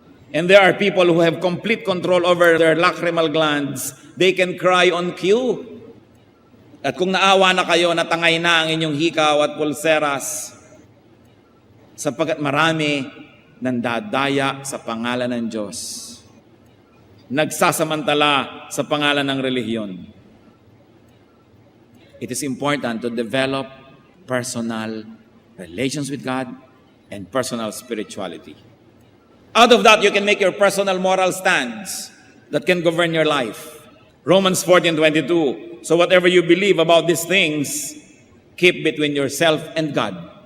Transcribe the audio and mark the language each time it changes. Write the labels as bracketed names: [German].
[English] And there are people who have complete control over their lacrimal glands. They can cry on cue. [Filipino] At kung naawa na kayo, natangay na ang inyong hikaw at pulseras, sapagkat marami nandadaya sa pangalan ng Diyos. Nagsasamantala sa pangalan ng relihiyon. [English] It is important to develop personal relations with God and personal spirituality. Out of that, you can make your personal moral stands that can govern your life. Romans 14:22. So whatever you believe about these things, keep between yourself and God.